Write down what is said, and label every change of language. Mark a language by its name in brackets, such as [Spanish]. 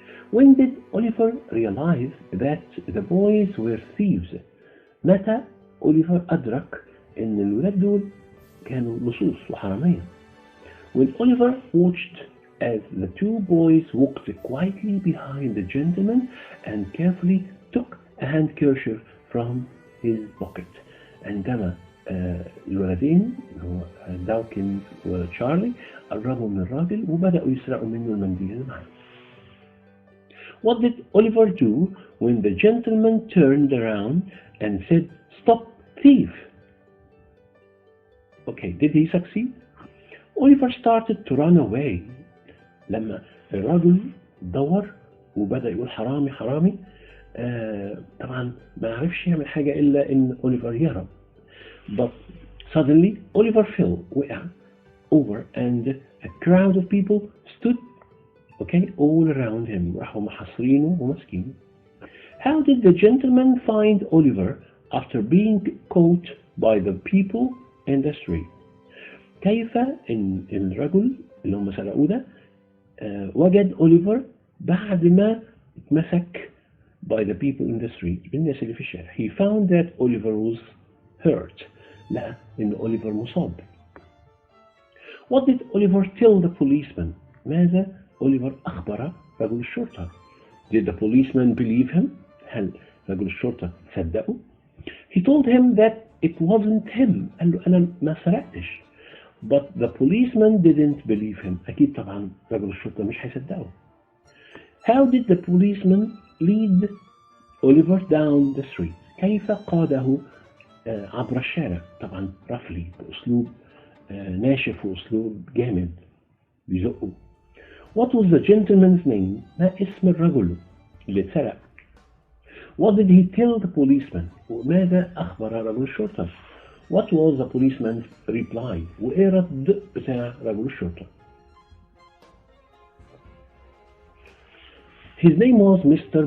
[English] When did Oliver realize that the boys were thieves? [Arabic] متى أوليفر أدرك إن الولاد دول كانوا لصوص وحرامية؟ [English] When Oliver watched as the two boys walked quietly behind the gentleman and carefully took a handkerchief from his pocket. [Arabic] عندما الولدين هو داوكنز وتشارلي قربوا من الراجل وبدأوا يسرقوا منه المنديل اللي معاه. [English] What did Oliver do when the gentleman turned around and said, "Stop, thief"? Okay, did he succeed? Oliver started to run away. [Arabic] لما الرجل دور وبدأ يقول حرامي حرامي طبعا ما عرفش يعمل حاجة إلا إن أوليفر يهرب. [English] But suddenly Oliver fell وقع over and a crowd of people stood all around him. [Arabic] راحوا محاصرينه وماسكينه. [English] How did the gentleman find Oliver after being caught by the people in the street? [Arabic] كيف إن الرجل اللي هم سرقوه ده وجد أوليفر بعد ما اتمسك [English] by the people in the street [Arabic] بالناس اللي في الشارع. [English] He found that Oliver was hurt. [Arabic] لقى إن أوليفر مصاب. [English] What did Oliver tell the policeman? [Arabic] ماذا أوليفر أخبر رجل الشرطة؟ [English] Did the policeman believe him? [Arabic] هل رجل الشرطة صدقه؟ [English] He told him that it wasn't him. [Arabic] قال له أنا ما سرقتش. [English] But the policeman didn't believe him. [Arabic] أكيد طبعا رجل الشرطة مش هيصدقه. [English] How did the policeman lead Oliver down the street? [Arabic] كيف قاده عبر الشارع؟ طبعا رفلي بأسلوب ناشف وأسلوب جامد بيزقه. [English] What was the gentleman's name? [Arabic] ما اسم الرجل اللي اتسرق؟ [English] What did he tell the policeman? [Arabic] وماذا أخبر رجل الشرطة؟ [English] What was the policeman's reply? [Arabic] وإيه رد بتاع رجل الشرطة؟ [English] His name was Mr.